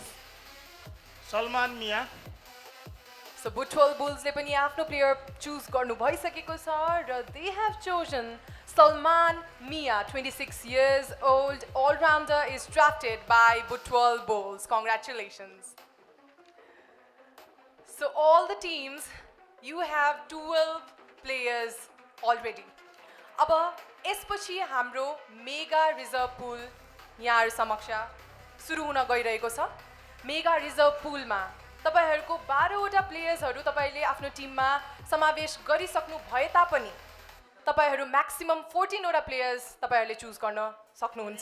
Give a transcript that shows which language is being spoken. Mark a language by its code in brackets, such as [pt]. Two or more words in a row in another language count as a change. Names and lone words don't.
[en] सलमान मिया. So [ne] Butwal Bulls ले पनि आफ्नो प्लेयर चुज गर्नु भइसकेको छ र [en] they have chosen Salman Mia, 26 years old, all-rounder, is drafted by Butwal Bulls. Congratulations. So all the teams, you have 12 players already. [ne] अब यसपछि हाम्रो मेगा रिजर्भ पुल यहाँहरु समक्ष सुरु हुन गइरहेको छ. मेगा रिजर्भ पुलमा तपाईहरुको 12 वटा प्लेयर्सहरु तपाईले आफ्नो टिममा समावेश गरिसक्नु भए तापनि तपाईहरु म्याक्सिमम 14 वटा प्लेयर्स तपाईहरुले चुज गर्न सक्नुहुन्छ.